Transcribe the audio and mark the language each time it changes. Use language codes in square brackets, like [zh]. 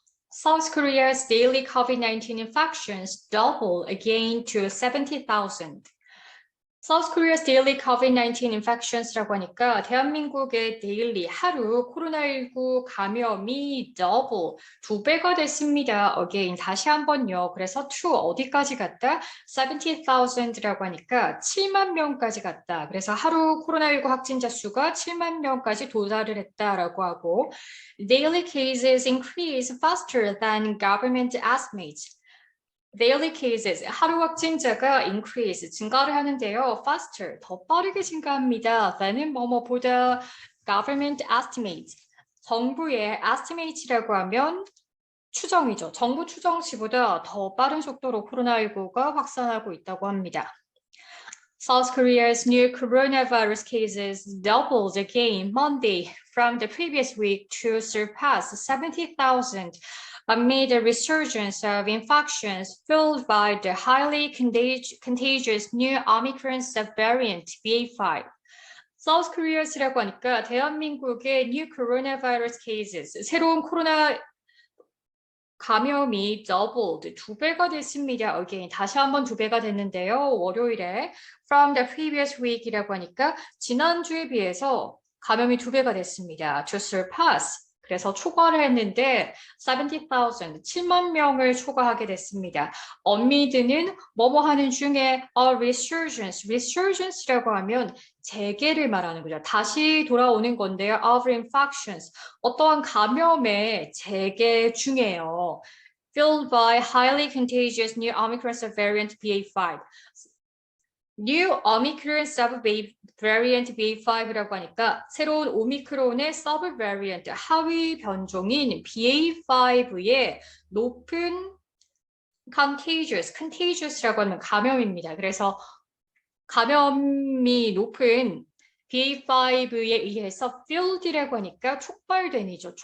[en] South Korea's daily COVID-19 infections doubled again to 70,000. South Korea's daily COVID-19 infections [ko] 라고 하니까 대한민국의 데일리 하루 코로나19 감염이 double, 2배가 됐습니다. Again, 다시 한번요. 그래서 to 어디까지 갔다? 70,000라고 하니까 7만 명까지 갔다. 그래서 하루 코로나19 확진자 수가 7만 명까지 도달을 했다라고 하고 [en] daily cases increase faster than government estimates. Daily cases, [ko] 하루 확진자가 increase, 증가를 하는데요. Faster, 더 빠르게 증가합니다. than은 뭐뭐보다 [en] government estimates, [ko] 정부의 estimates라고 하면 추정이죠. 정부 추정치보다 더 빠른 속도로 코로나19가 확산하고 있다고 합니다. [en] South Korea's new coronavirus cases doubled again Monday from the previous week to surpass 70,000. amid a resurgence of infections fueled by the highly contagious new Omicron subvariant BA.5. [ko] South Korea라고 하니까 대한민국의 [en] new coronavirus cases, [ko] 새로운 코로나 감염이 doubled, 2배가 됐습니다. Again, 다시 한번 2배가 됐는데요. 월요일에 [en] from the previous week [ko] 이라고 하니까 지난주에 비해서 감염이 2배가 됐습니다. [en] To surpass, [ko] 그래서 초과를 했는데 70,000, 7만 명을 초과하게 됐습니다. amid는 뭐뭐 하는 중에 [en] a resurgence, [ko] resurgence라고 하면 재개를 말하는 거죠. 다시 돌아오는 건데요. [en] of infections, [ko] 어떠한 감염의 재개 중에요. [en] fueled by highly contagious new Omicron subvariant BA.5. New Omicron subvariant BA.5 [ko] 라고 하니까 새로운 오미크론의 subvariant, 하위 변종인 BA.5의 높은 contagious라고 하면 감염입니다. 그래서 감염이 높은 BA.5에 의해서 fueled라고 하니까 촉발된이죠.